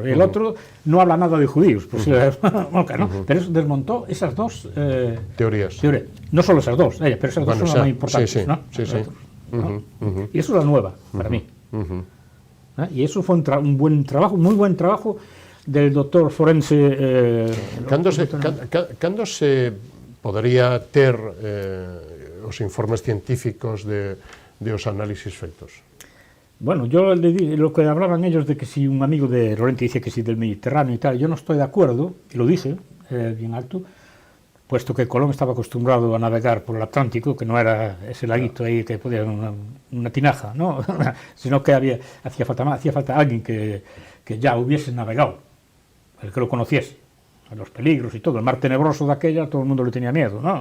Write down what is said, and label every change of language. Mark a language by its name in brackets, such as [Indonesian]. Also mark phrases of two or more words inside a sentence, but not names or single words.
[Spanish] El otro no habla nada de judíos, pues, ¿no? Pero eso desmontó esas dos Teorías. No solo esas dos, pero esas dos son las más importantes. Sí, sí, ¿no? sí, sí. ¿No? Y eso es la nueva, para mí. Y eso fue un buen trabajo, muy buen trabajo del doctor forense. [Galician] Cando se podría ter os informes científicos de os análisis feitos? [Spanish] Bueno, yo lo que hablaban ellos de que si un amigo de Lorente dice que si del Mediterráneo y tal, yo no estoy de acuerdo, y lo dije bien alto, puesto que Colón estaba acostumbrado a navegar por el Atlántico, que no era ese laguito ahí que podía una tinaja, ¿no? Sino que hacía falta alguien que ya hubiese navegado, el que lo conociese, los peligros y todo, el mar tenebroso de aquella, todo el mundo le tenía miedo, ¿no?